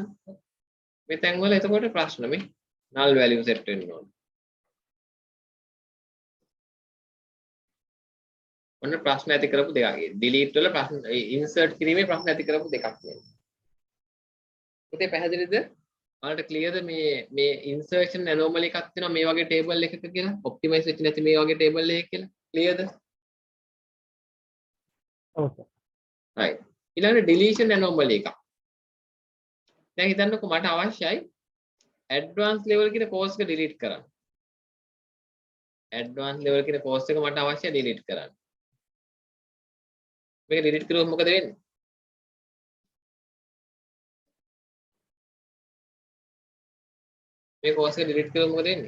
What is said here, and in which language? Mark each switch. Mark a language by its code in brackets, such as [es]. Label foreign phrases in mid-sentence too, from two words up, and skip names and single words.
[si] මේ තැන් වල එතකොට ප්‍රශ්න මේ [en] null value set [si] වෙන්න ඕනේ. ඔන්න ප්‍රශ්න ඇති කරපු දෙකක්. delete වල ප්‍රශ්න insert කිරීමේ ප්‍රශ්න ඇති කරපු දෙකක් නේ. පුතේ පැහැදිලිද? ඔයාලට clearද මේ [en] insertion anomaly [si] එකක් තියෙනවා මේ වගේ table එකක කියලා? optimize වෙච්ච නැති මේ වගේ table එකක කියලා? clearද? Okay. right. ඊළඟට [en] deletion anomaly [si] එකක්. දැන් හිතන්නකෝ මට අවශ්‍යයි [en] advanced level [si] කියන course එක delete කරන්න. [en] advanced level [si] කියන course එක මට අවශ්‍යයි delete කරන්න. මේක delete කරුවොත් මොකද වෙන්නේ? මේ course එක delete කරුවොත් මොකද වෙන්නේ?